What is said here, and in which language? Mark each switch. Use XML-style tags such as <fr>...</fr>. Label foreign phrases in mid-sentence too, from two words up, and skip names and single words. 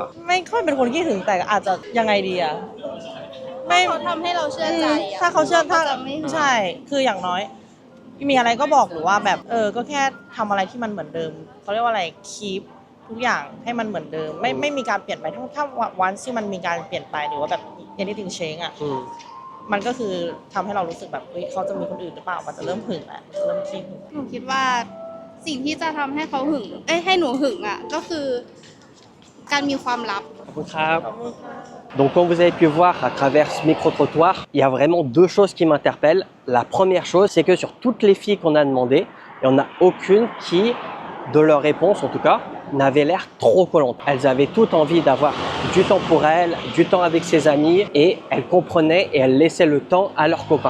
<th>ไม่ค่อยเป็นคนขี้หึงแต่อาจจะยังไงดีอะไม่ เขาทำให้เราเชื่อใจอะ ถ้าเขาเชื่อถ้า จะไม่ ใช่คืออย่างน้อย มีอะไรก็บอกหรือว่าแบบก็แค่ทำอะไรที่มันเหมือนเดิมเขาเรียกว่าอะไรคีปทุกอย่างให้มันเหมือนเดิมไม่มีการเปลี่ยนไปถ้าวันที่มันมีการเปลี่ยนไปหรือว่าแบบ</th> <en>anything change</en> <th>อะมันก็คือทำให้เรารู้สึกแบบเฮ้ยเขาจะมีคนอื่นหรือเปล่ามันจะเริ่มหึงแล้วเริ่มขี้หึง หนูคิดว่าสิ่งที่จะทำให้เขาหึงให้หนูหึงอ่ะก็คือการมีความลับ</th> <fr>Donc comme vous avez pu voir à travers ce micro-trottoir, il y a vraiment deux choses qui m'interpellent. La première chose, c'est que sur toutes les filles qu'on a demandées, il n'y en a aucune qui, de leur réponse en tout cas, n'avait l'air trop collante. Elles avaient toutes envie d'avoir du temps pour elles, du temps avec ses amis et elles comprenaient et elles laissaient le temps à leurs copains.</fr>